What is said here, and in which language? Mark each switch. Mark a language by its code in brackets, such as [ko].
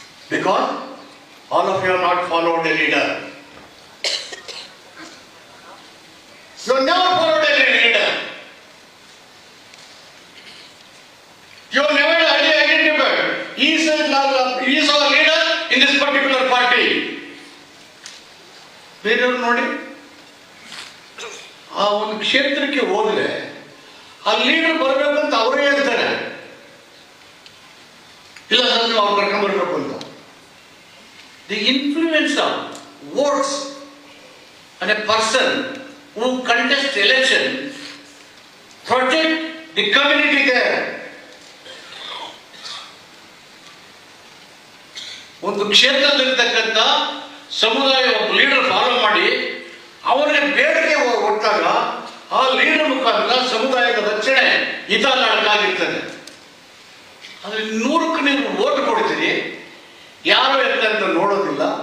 [en] Because all of you have not followed a leader. You have never followed a leader. You have never identified. He is our leader in this particular party. [kn] ಬೇರೆಯವ್ರು ನೋಡಿ, ಆ ಒಂದು ಕ್ಷೇತ್ರಕ್ಕೆ ಹೋದ್ರೆ ಆ leader ಬರಬೇಕು ಅಂತ ಅವರೇ ಹೇಳ್ತಾರೆ. ಇಲ್ಲ ಸರ್, ನೀವು ಅವ್ರು ಕರ್ಕೊಂಡು ಬರಬೇಕು ಅಂತ. [en] The influence of votes on a person who contests election protect the community there. [kn] ಒಂದು ಕ್ಷೇತ್ರದಲ್ಲಿರ್ತಕ್ಕಂಥ ಸಮುದಾಯ ಒಬ್ಬ ಲೀಡರ್ ಫಾಲೋ ಮಾಡಿ ಅವರಿಗೆ ಬೇಡಿಕೆ ಕೊಟ್ಟಾಗ ಆ ಲೀಡರ್ ಮುಖಾಂತರ ಸಮುದಾಯದ ರಕ್ಷಣೆ ಹಿತಲಾಡಕ್ಕಾಗಿರ್ತದೆ. ಆದರೆ 100ಕ್ಕೆ ನೀವು ಓಟ್ ಕೊಡ್ತೀರಿ, ಯಾರು ಅಂತ ನೋಡೋದಿಲ್ಲ.